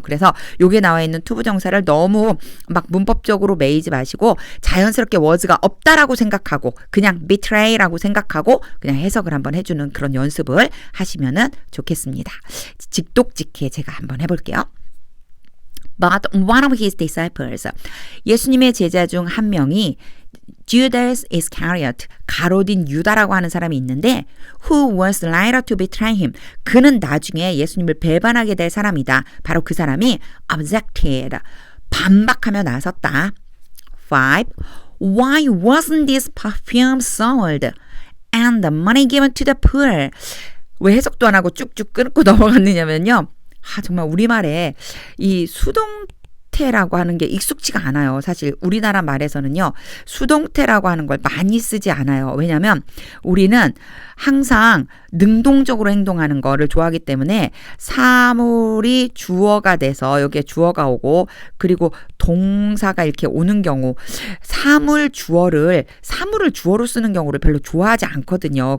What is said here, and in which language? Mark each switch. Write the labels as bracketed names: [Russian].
[Korean] 그래서 요게 나와 있는 투부정사를 너무 막 문법적으로 매이지 마시고 자연스럽게 워즈가 없다라고 생각하고 그냥 betray라고 생각하고 그냥 해석을 한번 해주는 그런 연습을 하시면은 좋겠습니다. 직독직해 제가 한번 해볼게요. [English] But one of his disciples, [Korean] 예수님의 제자 중 한 명이 [English] Judas Iscariot, [Korean] 가로딘 유다라고 하는 사람이 있는데 [English] who was later to betray him. [Korean] 그는 나중에 예수님을 배반하게 될 사람이다. 바로 그 사람이 objected, 반박하며 나섰다. 5. [English] Why wasn't this perfume sold and the money given to the poor? [Korean] 왜 해석도 안 하고 쭉쭉 끊고 넘어갔느냐면요. 정말 우리말에 이 수동태라고 하는 게 익숙지가 않아요. 사실 우리나라 말에서는요. 수동태라고 하는 걸 많이 쓰지 않아요. 왜냐하면 우리는 항상 능동적으로 행동하는 거를 좋아하기 때문에 사물이 주어가 돼서 여기에 주어가 오고 그리고 동사가 이렇게 오는 경우 사물을 주어로 쓰는 경우를 별로 좋아하지 않거든요.